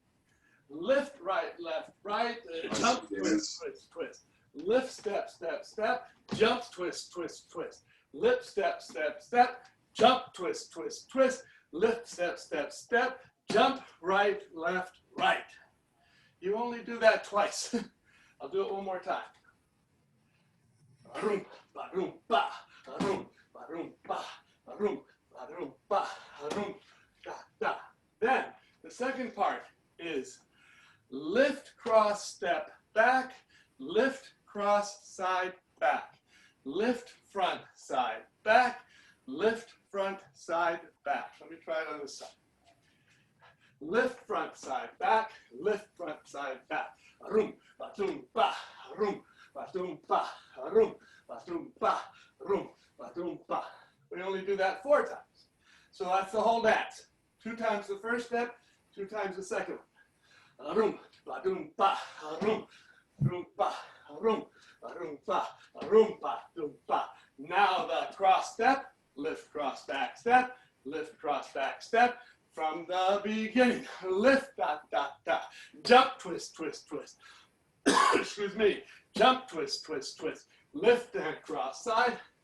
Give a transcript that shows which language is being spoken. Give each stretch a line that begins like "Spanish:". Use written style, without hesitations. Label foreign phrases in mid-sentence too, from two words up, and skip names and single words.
English: Lift, right, left, right, jump, twist, twist, twist. lift, step, step, step, jump, twist, twist, twist, lift, step, step, step, jump, twist, twist, twist, lift, step, step, step, jump, right, left, right. You only do that twice. I'll do it one more time. Arum, barum, ba, arum, barum, ba, arum, barum, ba, arum, da, da. Then the second part is lift, cross, step, back, lift, cross, side, back, lift, front, side, back, lift, front, side, back. Let me try it on this side. Lift, front, side, back, lift, front, side, back. Arum, batum, ba, arum, batum, ba, arum, batum, ba, arum, batum, ba. We only do that 4 times. So that's the whole dance. 2 times the first step, 2 times the second one. Arum, batum, ba, arum, arum, ba, arum, arum, ba, arum, batum, ba. Now the cross step, lift, cross, back step, lift, cross, back step. From the beginning, lift, da, da, da, jump, twist, twist, twist. Excuse me, jump, twist, twist, twist. Lift and cross side.